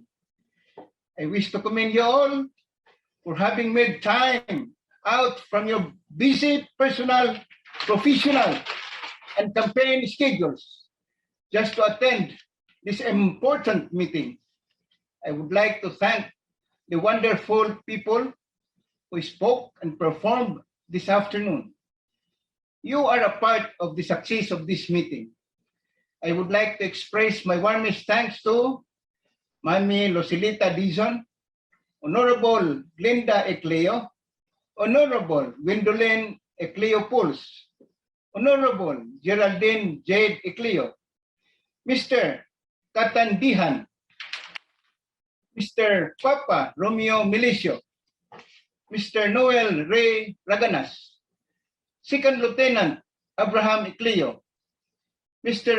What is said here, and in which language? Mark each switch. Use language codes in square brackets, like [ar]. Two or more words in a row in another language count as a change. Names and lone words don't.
[en] I wish to commend you all for having made time out from your busy personal, professional, and campaign schedules just to attend this important meeting. I would like to thank the wonderful people who spoke and performed this afternoon. You are a part of the success of this meeting. I would like to express my warmest thanks to Mami Losilita Dizon, Honorable Glenda Ecleo, Honorable Gwendolyn Ecleo Pulse, Honorable Geraldine Jade Ecleo, Mr. Katandihan, Mr. Papa Romeo Milicio, Mr. Noel Ray Raganas, Second Lieutenant Abraham Ecleo, Mr.